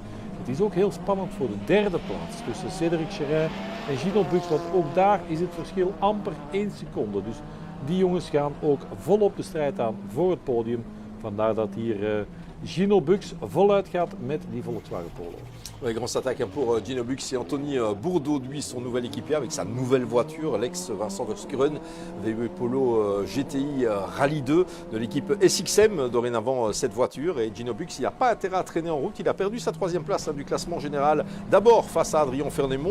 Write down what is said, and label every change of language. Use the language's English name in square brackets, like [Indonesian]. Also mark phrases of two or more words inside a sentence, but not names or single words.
[Dutch] Het is ook heel spannend voor de derde plaats tussen Cédric Cherin en Gino Bux. Want ook daar is het verschil amper 1 seconde. Dus die jongens gaan ook volop de strijd aan voor het podium. Vandaar dat hier Gino Bux voluit gaat met die Volkswagen Polo. [French] Ouais, grosse attaque pour Gino Bux et Anthony Bourdaloui, son nouvel équipier avec sa nouvelle voiture, l'ex-Vincent Verschuren, VW Polo GTI Rallye 2 de l'équipe SXM, dorénavant cette voiture. Et Gino Bux, il n'a pas intérêt à traîner en route, il a perdu sa 3e place du classement général, d'abord face à Adrien Fernémont.